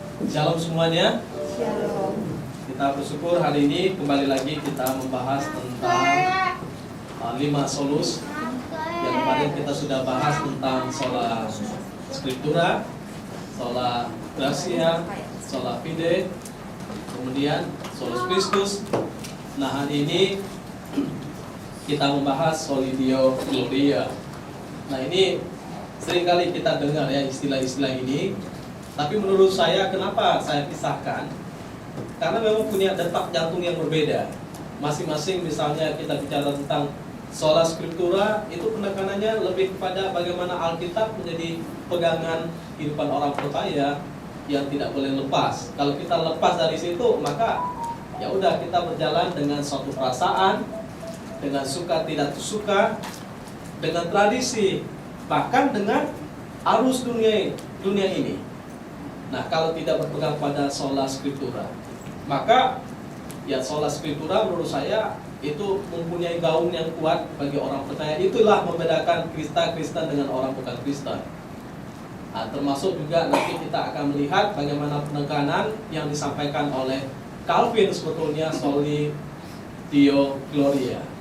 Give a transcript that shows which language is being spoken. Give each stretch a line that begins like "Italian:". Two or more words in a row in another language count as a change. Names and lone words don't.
Indonesian: Shalom semuanya. Shalom. Kita bersyukur hari ini kembali lagi kita membahas tentang 5 solus. Yang kemarin kita sudah bahas tentang
Latin: sola scriptura, sola gratia, sola fide, kemudian solus Christus.
Indonesian: Nah, hari ini kita membahas
Latin: soli Deo Gloria.
Indonesian: Nah, ini seringkali kita dengar ya istilah-istilah ini. Tapi menurut saya, kenapa saya pisahkan? Karena memang punya detak jantung yang berbeda. Masing-masing, misalnya kita bicara tentang
Latin: sola scriptura,
Indonesian: itu penekanannya lebih kepada bagaimana Alkitab menjadi pegangan kehidupan orang percaya yang tidak boleh lepas. Kalau kita lepas dari situ, maka ya udah, kita berjalan dengan suatu perasaan, dengan suka tidak suka, dengan tradisi, bahkan dengan arus dunia ini. Nah, kalau tidak berpegang pada
Latin: sola scriptura,
Indonesian: maka ya
Latin: sola scriptura
Indonesian: menurut saya itu mempunyai gaung yang kuat bagi orang percaya. Itulah membedakan Kristen dengan orang bukan Kristen. Nah, termasuk juga nanti kita akan melihat bagaimana penekanan yang disampaikan oleh Calvin sebetulnya
Latin: soli Deo Gloria.